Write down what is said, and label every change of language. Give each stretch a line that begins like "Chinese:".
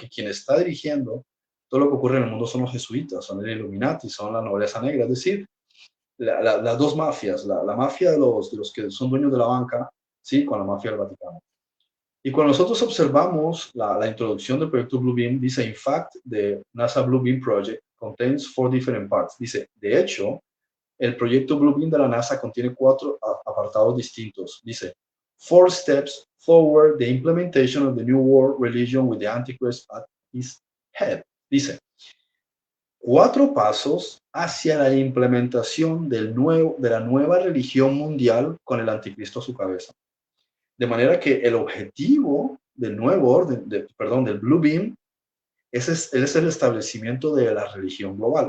Spanish: Porque quien está dirigiendo todo lo que ocurre en el mundo son los jesuitas, son el Illuminati, son la nobleza negra, es decir, las dos mafias, la mafia de los que son dueños de la banca, ¿sí?, con la mafia del Vaticano. Y cuando nosotros observamos la introducción del proyecto Bluebeam, dice,
English: in fact, the NASA Bluebeam project contains 4 different parts.
Spanish: Dice, de hecho, el proyecto Bluebeam de la NASA contiene 4 apartados distintos. Dice,
English: 4 steps forward the implementation of the new world religion with the Antichrist at its head.
Spanish: Dice, 4 pasos hacia la implementación de la nueva religión mundial con el anticristo a su cabeza. De manera que el objetivo del nuevo orden, del Bluebeam, es el establecimiento de la religión global.